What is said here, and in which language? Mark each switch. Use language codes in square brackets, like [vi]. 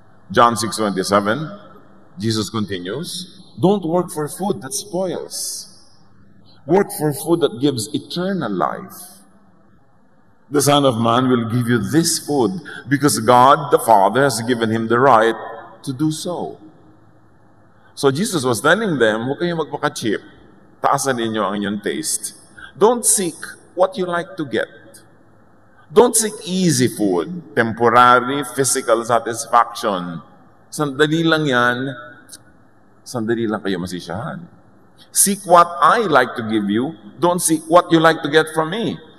[en] John 6:27, Jesus continues, "Don't work for food that spoils. Work for food that gives eternal life. The Son of Man will give you this food because God the Father has given him the right to do so." So Jesus was telling them, [tl] huwag kayong magpaka-cheap. Taasan ninyo ang inyong taste. [en] Don't seek what you like to get. Don't seek easy food, temporary physical satisfaction. [tl] Sandali lang yan, sandali lang kayo masisiyahan. [en] Seek what I like to give you. Don't seek what you like to get from me.